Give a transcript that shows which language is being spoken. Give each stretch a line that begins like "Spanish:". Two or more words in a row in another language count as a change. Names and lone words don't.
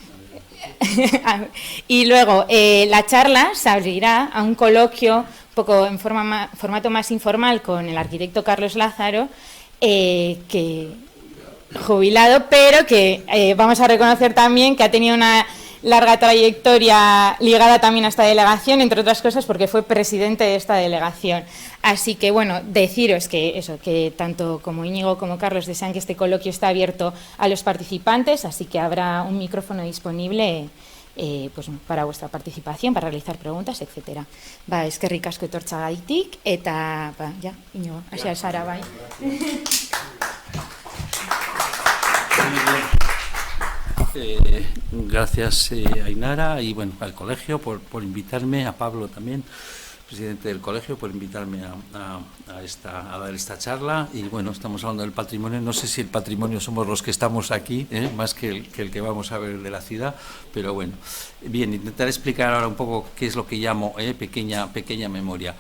Spanish: Y luego la charla se abrirá a un coloquio un poco en formato más informal con el arquitecto Carlos Lázaro, que jubilado, pero que vamos a reconocer también que ha tenido una larga trayectoria ligada también a esta delegación, entre otras cosas porque fue presidente de esta delegación. Así que, deciros que tanto como Íñigo como Carlos desean que este coloquio esté abierto a los participantes, así que habrá un micrófono disponible para vuestra participación, para realizar preguntas, etcétera.
Basque: Eskerrik asko etortxagaitik, eta, Íñigo, hasia zara, bai.
Spanish: Gracias Ainara y al colegio por invitarme, a Pablo también, presidente del colegio, por invitarme a dar esta charla. Y estamos hablando del patrimonio. No sé si el patrimonio somos los que estamos aquí, más que el que vamos a ver de la ciudad, pero bien, intentaré explicar ahora un poco qué es lo que llamo pequeña memoria.